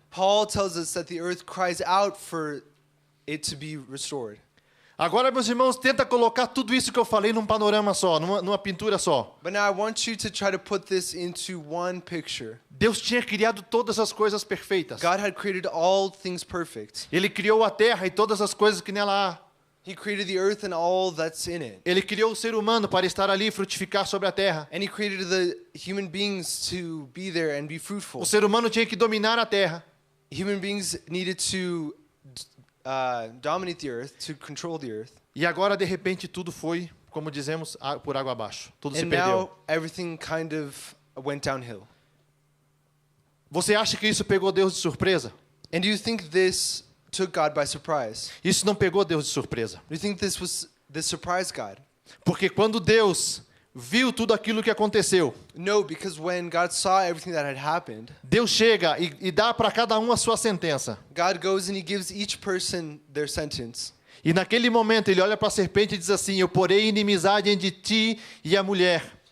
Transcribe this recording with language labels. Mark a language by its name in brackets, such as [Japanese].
[English] Paul tells us that the earth cries out for it to be restored. [Portuguese] Agora, meus irmãos, tenta colocar tudo isso que eu falei num panorama só, numa pintura só. [English] But now I want you to try to put this into one picture. [Portuguese] Deus tinha criado todas as coisas perfeitas. [English] God had created all things perfect. [Portuguese] Ele criou a terra e todas as coisas que nela há. [English] He created the earth and all that's in it. [Portuguese] Ele criou o ser humano para estar ali e frutificar sobre a terra. [English] And he created the human beings to be there and be fruitful. [Portuguese] O ser humano tinha que dominar a terra. [English] Human beings needed to dominate the earth, to control the earth. [Portuguese] E agora, de repente, tudo foi, como dizemos, por água abaixo. Tudo se [English] And [Portuguese] perdeu. [English] now everything kind of went downhill. [Portuguese] Você acha que isso pegou Deus de surpresa? [English] And do you think this took God by surprise? [Portuguese] Isso não pegou Deus de surpresa. [English] Do you think this surprised God? [Portuguese] Porque quando Deus viu tudo aquilo que aconteceu, [English] No, because when God saw everything that had happened, [Portuguese] Deus chega e dá para cada um a sua sentença. [English] God goes and he gives each person their sentence. [Portuguese] E naquele momento ele olha para a serpente e diz assim: eu porei inimizade entre ti e a mulher.